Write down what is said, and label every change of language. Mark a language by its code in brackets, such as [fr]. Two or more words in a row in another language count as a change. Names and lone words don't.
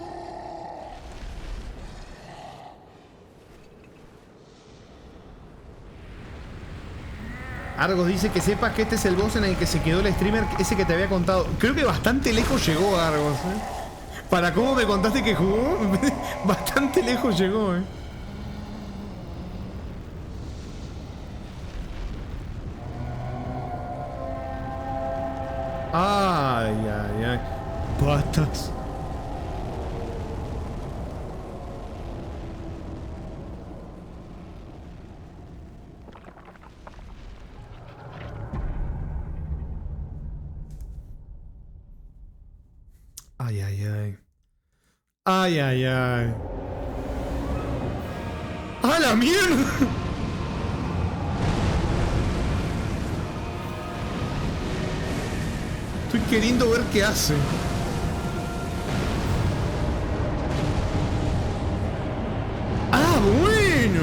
[es] Argos dice que sepas que este es el boss en el que se quedó el streamer, ese que te había contado. Creo que bastante lejos llegó, Argos, Para cómo me contaste que jugó, bastante lejos llegó, Ay, ay, ay. Patas. Ay, ay, ay. Ay, ay, ay. ¡A la mierda! Estoy queriendo ver qué hace. ¡Ah, bueno!